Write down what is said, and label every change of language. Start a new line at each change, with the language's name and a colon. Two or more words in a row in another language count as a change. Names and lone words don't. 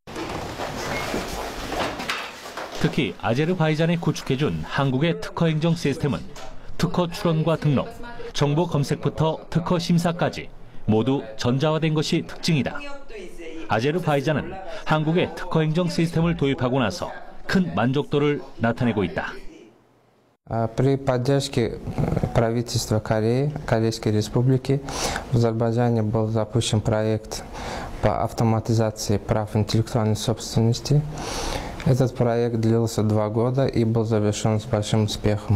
Korean: 특히 아제르바이잔에 구축해준 한국의 특허 행정 시스템은 특허 출원과 등록, 정보 검색부터 특허 심사까지 모두 전자화된 것이 특징이다. 아제르바이잔은 한국의 특허 행정 시스템을 도입하고 나서 큰 만족도를 나타내고 있다.
Russian: При поддержке правительства Кореи, Корейской Республики, в Азербайджане был запущен проект по автоматизации прав интеллектуальной собственности. Этот проект длился 2 года и был завершен с большим успехом.